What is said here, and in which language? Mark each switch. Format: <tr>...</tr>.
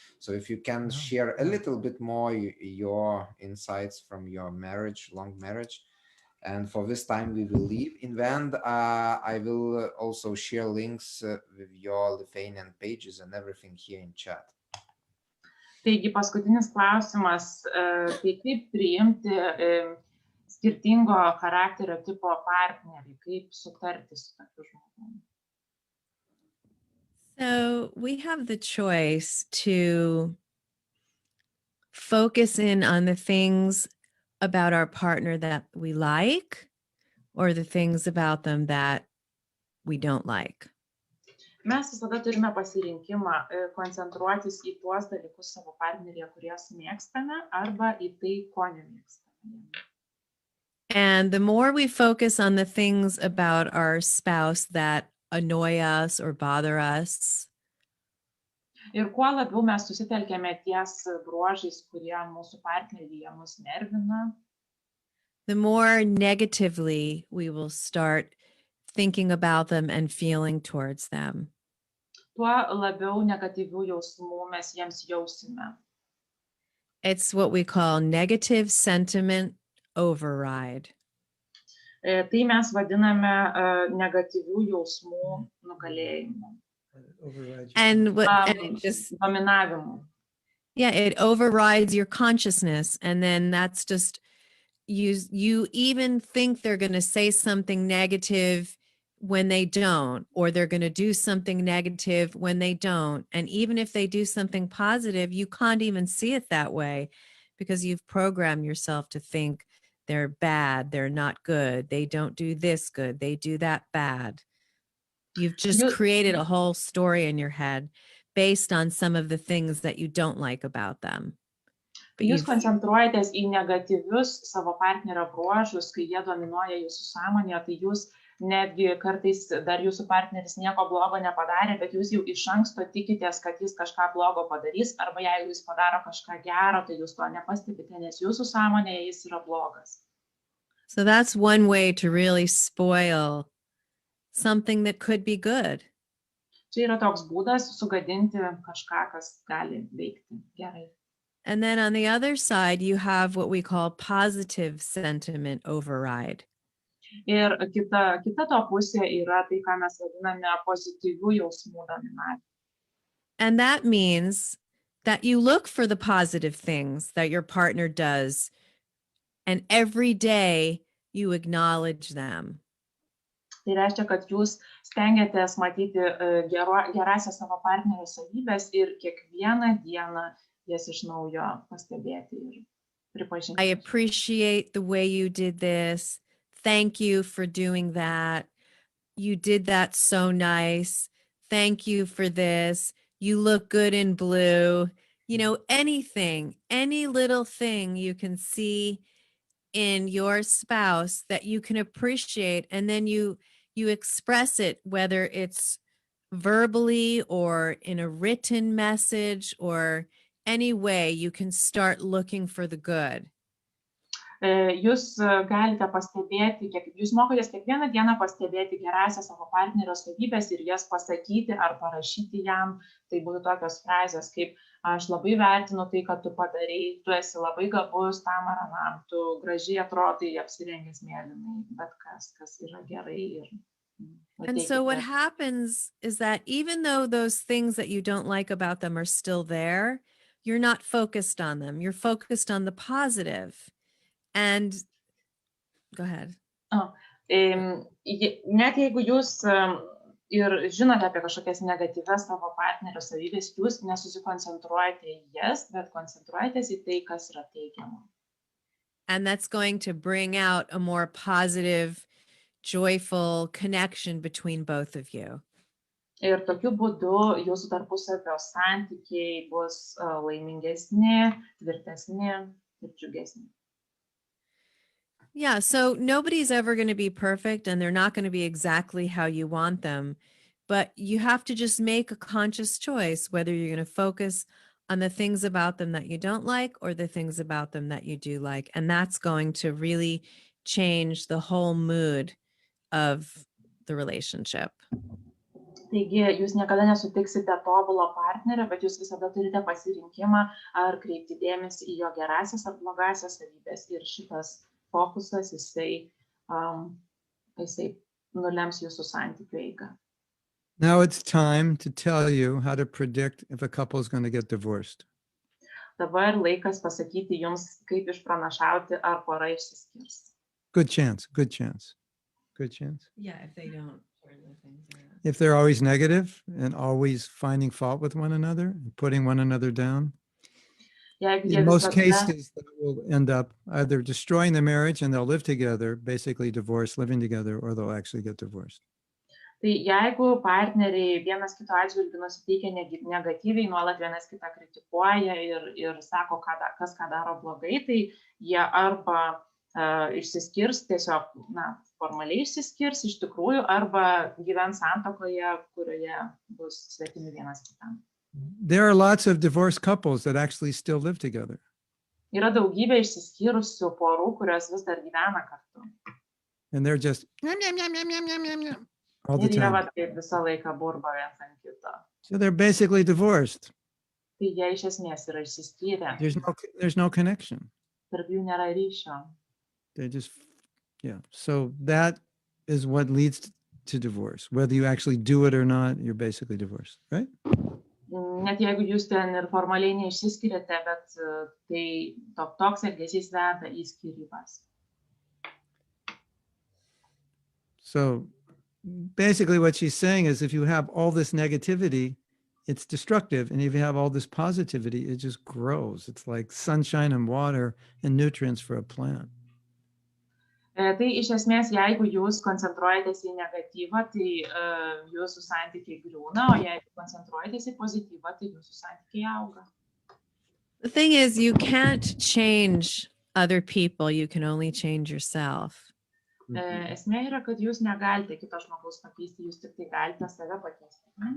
<en>So if you can share a little bit more your insights from your marriage, long marriage. And for this time we will leave. In the end, I will also share links with your Lithuanian pages and everything here in chat.</en> <lt>Taigi paskutinis klausimas, tai kaip priimti skirtingo charakterio tipo partnerį, kaip sutarti su tokiu žmogumi.</lt> <en>So we have the choice to focus in on the things about our partner that we like, or the things about them that we don't like.</en> <lt>Mes visada turime pasirinkimą koncentruotis į tuos dalykus savo partneryje, kuriuos mėgstame, arba į tai, ko nemėgstame.</lt> <en>And the more we focus on the things about our spouse that annoy us or bother us,</en> <lt>Ir kuo labiau mes susitelkėme ties bruožais, kurie mūsų partneryje mus nervina,</lt> <en>the more negatively we will start thinking about them and feeling towards them.</en> <lt>tuo labiau negatyvių jausmų mes jiems jausime.</lt> <en>It's what we call negative sentiment override.</en> <lt>Tai mes vadiname negatyvių jausmų nugalėjimu.</lt> <en>And it just,</en> <lt>Dominavimu.</lt> <en>yeah, it overrides your consciousness. And then that's just, you even think they're going to say something negative when they don't, or they're going to do something negative when they don't. And even if they do something positive, you can't even see it that way because you've programmed yourself to think they're bad, they're not good, they don't do this good, they do that bad. You've just created a whole story in your head based on some of the things that you don't like about them.</en> <lt>Jūs koncentruojatės į negatyvius savo partnerio bruožus, kai jie dominuoja jūsų sąmonėje, tai jūs netgi kartais dar jūsų partneris nieko blogo nepadarė, bet jūs jau iš anksto tikitės, kad jis kažką blogo padarys, arba jeigu jis padaro kažką gero, tai jūs to nepastebite, nes jūsų sąmonėje jis yra blogas.</lt> <en>So that's one way to really spoil something that could be good.</en> <lt>Čia yra toks būdas sugadinti kažką, kas gali veikti gerai.</lt> <en>And then on the other side, you have what we call positive sentiment override.</en> <lt>Ir kita to pusė yra tai, ką mes vadiname pozityvių jausmų dominavimu.</lt> <en>And that means that you look for the positive things that your partner does, and every day you acknowledge them.</en> <lt>Tai reiškia, kad jūs stengiatės matyti gerasias savo partnerio savybės ir kiekvieną dieną jas iš naujo pastebėti ir pripažinti.</lt> <en>I appreciate the way you did this. Thank you for doing that. You did that so nice. Thank you for this. You look good in blue. You know, anything, any little thing you can see in your spouse that you can appreciate, and then you express it, whether it's verbally or in a written message or any way you can start looking for the good.</en> <lt>Jūs galite pastebėti, jūs mokotės kiekvieną dieną pastebėti gerasias savo partnerio savybės ir jas pasakyti ar parašyti jam. Tai būtų tokios frazės kaip aš labai vertinu tai, kad tu padarei, tu esi labai gabus tam ar anam, tu gražiai atrodai apsirengęs mėlynai, bet kas yra gerai.</lt> <en>And so what happens is that even though those things that you don't like about them are still there, you're not focused on them. You're focused on the positive. And go ahead.</en> <lt>Net jeigu jūs ir žinote apie kažkokias negatyvias savo partnerio savybės, jūs nesusikoncentruojate į jas, bet koncentruojatės į tai, kas yra teigiama.</lt> <en>And that's going to bring out a more positive, joyful connection between both of you.</en> <lt>Ir tokiu būdu jūsų tarpusavio santykiai bus laimingesni, tvirtesni ir džiugesni.</lt> <en>Yeah, so nobody's ever going to be perfect, and they're not going to be exactly how you want them, but you have to just make a conscious choice whether you're going to focus on the things about them that you don't like or the things about them that you do like, and that's going to really change the whole mood of the relationship.</en> <lt>Taigi, jūs niekada nesutiksite tobulo partnerio, bet jūs visada turite pasirinkimą ar kreipti dėmesį į jo gerasias ar blogasias savybės, ir šitas fokusas, jisai nulems jūsų santykių eigą.</lt> <en>Now it's time to tell you how to predict if a couple is going to get divorced.</en> <lt>Dabar laikas pasakyti jums, kaip išpranašauti, ar pora išsiskirs.</lt> <en>Good chance, good chance, good chance. Yeah, if they don't. If they're always negative and always finding fault with one another and putting one another down, in most cases, they will end up either destroying the marriage and they'll live together, basically divorced, living together, or they'll actually get divorced.</en> <lt>Tai jeigu partneriai vienas kito atžvilgiu nusiteikia negatyviai, nuolat vienas kitą kritikuoja ir sako, kas ką daro blogai, tai jie arba išsiskirs, tiesiog formaliai išsiskirs iš tikrųjų, arba gyvens santuokoje, kurioje bus svetimi vienas kitam.</lt> <en>There are lots of divorced couples that actually still live together.</en> <lt>Yra daugybė išsiskyrusių porų, kurios vis dar gyvena kartu.</lt> <en>And they're just all the</en> <lt>Ir jie</lt> <en>time.</en> <lt>vat kaip visą laiką burba viens ant kito.</lt> <en>So they're basically divorced.</en> <lt>Tai jie iš esmės yra išsiskyrę.</lt> <en>There's no connection.</en> <lt>Tarp jų nėra ryšio.</lt> <en>They just, yeah. So that is what leads to divorce. Whether you actually do it or not, you're basically divorced, right?</en> <lt>Net jeigu jūs ten ir formaliai neišsiskiriate, bet tai toks elgesys veda į skyrybas.</lt> <en>So basically what she's saying is if you have all this negativity, it's destructive. And if you have all this positivity, it just grows. It's like sunshine and water and nutrients for a plant.</en> <lt>Tai iš esmės, jeigu jūs koncentruojatės į negatyvą, tai jūsų santykiai griūna, o jeigu koncentruojatės į pozityvą, tai jūsų santykiai auga.</lt> <en>The thing is, you can't change other people. You can only change yourself.</en> <lt>Esmė yra, kad jūs negalite kito žmogaus pakeisti, jūs tik tai galite save pakeisti.</lt>